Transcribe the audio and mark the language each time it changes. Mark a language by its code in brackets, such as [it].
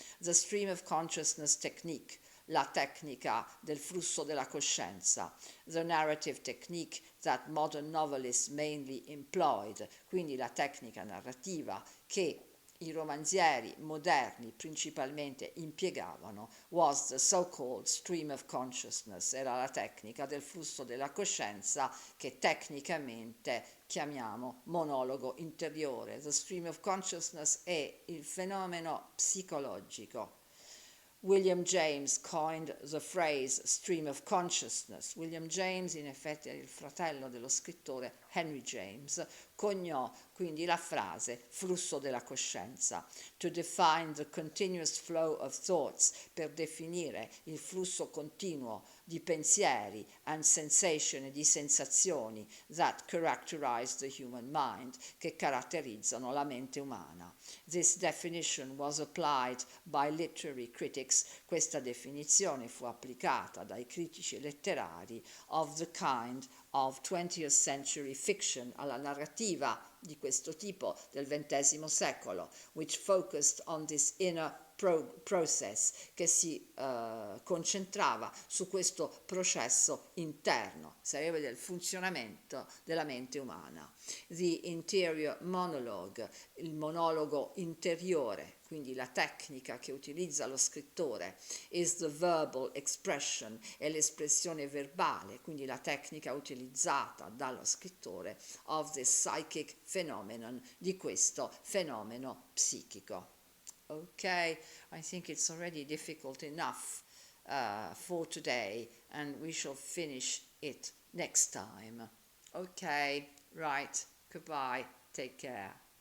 [en] The stream of consciousness technique, [it] la tecnica del flusso della coscienza, [en] the narrative technique that modern novelists mainly employed, [it] quindi la tecnica narrativa che i romanzieri moderni principalmente impiegavano, [en] was the so-called stream of consciousness, [it] era la tecnica del flusso della coscienza che tecnicamente chiamiamo monologo interiore. The stream of consciousness è il fenomeno psicologico. [en] William James coined the phrase stream of consciousness. [it] William James, in effetti, è il fratello dello scrittore Henry James, coniò quindi la frase flusso della coscienza, [en] to define the continuous flow of thoughts, [it] per definire il flusso continuo di pensieri [en] and sensation [it] e di sensazioni [en] that characterize the human mind, [it] che caratterizzano la mente umana. [en] This definition was applied by literary critics. [it] Questa definizione fu applicata dai critici letterari [en] of the kind of 20th century fiction, [it] alla narrativa di questo tipo del XX secolo, [en] which focused on this inner process, [it] che si concentrava su questo processo interno, sarebbe del funzionamento della mente umana. [en] The interior monologue, [it] il monologo interiore, quindi la tecnica che utilizza lo scrittore, [en] is the verbal expression, [it] è l'espressione verbale, quindi la tecnica utilizzata dallo scrittore [en] of the psychic phenomenon, [it] di questo fenomeno psichico. [en] Okay, I think it's already difficult enough for today, and we shall finish it next time. Okay, right, goodbye, take care.